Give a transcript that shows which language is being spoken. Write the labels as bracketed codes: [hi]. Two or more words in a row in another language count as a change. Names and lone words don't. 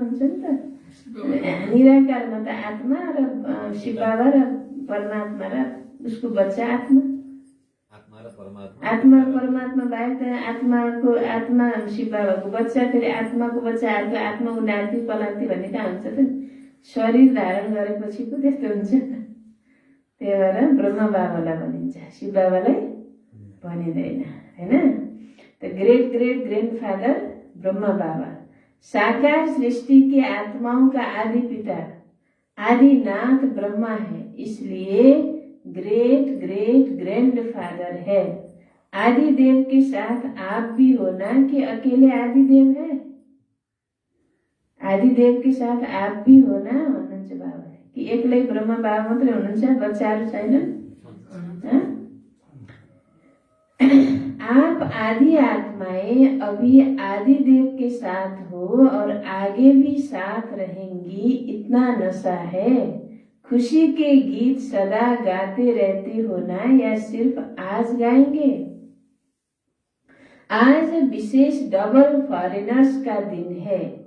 [ne] हुन्छ नि त निराकारमा त आत्मा र शिव बाबा र परमात्मा र उसको बच्चा आत्मा आत्मा परमात्मा बाहेक त आत्माको आत्मा शिव बाबाको बच्चा फेरि आत्माको बच्चा अर्को आत्माको नाति पलाती भन्ने कहाँ हुन्छ त शरीर धारण गरेपछि पो त्यस्तो हुन्छ त्यही भएर ब्रह्मा बाबालाई भनिन्छ शिव बाबालाई भनिँदैन हैन त [en] great great grandfather [hi] ब्रह्मा बाबा साकार सृष्टि के आत्माओं का आदि पिता आदिनाथ ब्रह्मा है इसलिए [en] great great grandfather [hi] है आदिदेव के साथ आप भी होना कि अकेले आदिदेव है आदिदेव के साथ आप भी होना [ne] भन्नुहुन्छ बाबा कि एक्लै ब्रह्मा बाबा मात्रै हुनुहुन्छ बच्चाहरू छैनन् [hi] आप आदि आत्माएं अभी आदिदेव के साथ हो और आगे भी साथ रहेंगी इतना नशा है खुशी के गीत सदा गाते रहते हो ना या सिर्फ आज गाएंगे आज विशेष [en] double foreigners [hi] का दिन है